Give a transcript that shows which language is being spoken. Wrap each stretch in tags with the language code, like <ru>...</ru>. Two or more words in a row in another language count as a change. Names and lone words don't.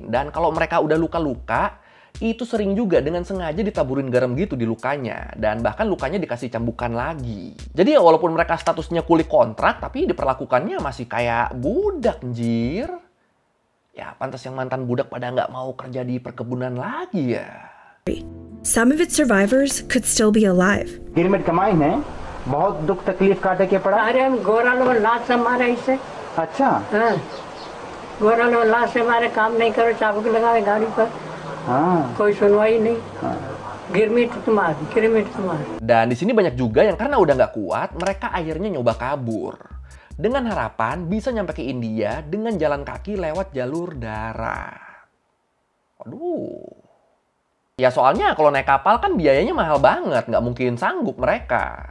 <id>Dan kalau mereka udah luka-luka, itu sering juga dengan sengaja ditaburin garam gitu di lukanya. Dan bahkan lukanya dikasih cambukan lagi. Jadi ya walaupun mereka statusnya kuli kontrak, tapi diperlakukannya masih kayak budak, anjir. Ya pantas yang mantan budak pada nggak mau kerja di perkebunan lagi ya.</id> <en>Some of its survivors could still be alive.</en> <bho>गिरमिट कमाई है बहुत दुख तकलीफ काटे के पड़ा अरे हम गोरा लोग लाश से मारे इसे। अच्छा हाँ, गोरा लोग लाश से मारे, काम नहीं करो, चाबुक लगाए गाड़ी पर, हाँ कोई सुनवाई नहीं, गिरमिट तुम्हारी, गिरमिट तुम्हारी।</bho> <id>Dan di sini banyak juga yang karena udah nggak kuat, mereka akhirnya nyoba kabur. Dengan harapan bisa nyampe ke India dengan jalan kaki lewat jalur darat. Waduh. Ya soalnya kalau naik kapal kan biayanya mahal banget, nggak mungkin sanggup mereka.</id>